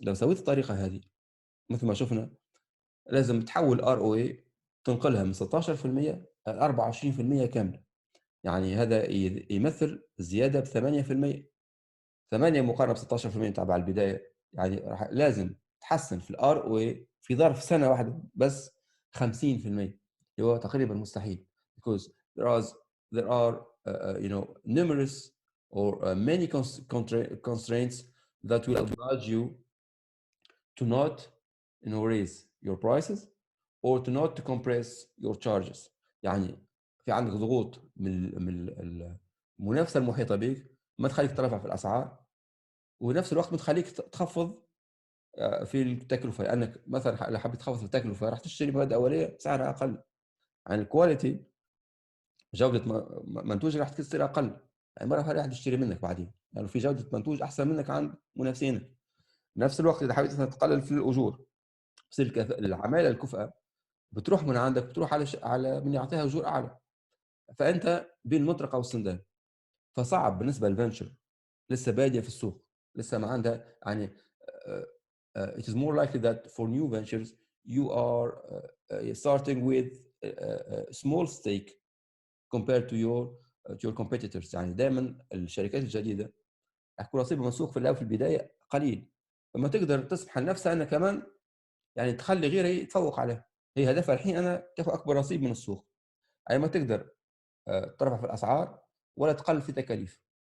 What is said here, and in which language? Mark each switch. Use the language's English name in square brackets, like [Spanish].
[Arabic] لو سويت الطريقه هذه مثل ما شفنا، لازم تحول ار او اي تنقلها من 16% ل 24% كامله. يعني هذا يمثل زياده ب 8%. 8 مقارنه ب 16% تبع البدايه، يعني لازم تحسن في الار او اي في ظرف سنه واحده بس 50%، اللي هو تقريبا مستحيل. [English] because there are numerous or many constraints that will oblige you to not raise your prices or to not to compress your charges. [Arabic] يعني في عندك ضغوط من المنافسه المحيطه بك ما تخليك ترفع في الاسعار، ونفس الوقت بتخليك تخفض في التكلفه، لانك مثلا لو حبيت تخفض في التكلفه راح تشتري مواد اوليه سعرها اقل. يعني الكواليتي جوده منتوج راح تصير اقل، يعني مره راح تشتري منك بعدين لانه يعني في جوده منتوج احسن منك عند منافسينك. نفس الوقت اذا حبيت تقلل في الاجور، بصير العماله الكفءه بتروح من عندك، بتروح على من يعطيها اجور اعلى، فانت بين المطرقه والسندان. فصعب بالنسبه للفنشر لسه باديه في السوق، لسه ما عندها يعني [English] it is more likely that for new ventures you are starting with a small stake compared to your competitors. [Arabic] يعني دائما الشركات الجديده يكون نصيبها من السوق في البدايه قليل، فما تقدر تسمح لنفسها انها كمان يعني تخلي غيرها يتفوق عليها. هي هدفها الحين انا تاخذ اكبر نصيب من السوق، اي ما تقدر ترفع في الاسعار ولا تقلل في تكاليف.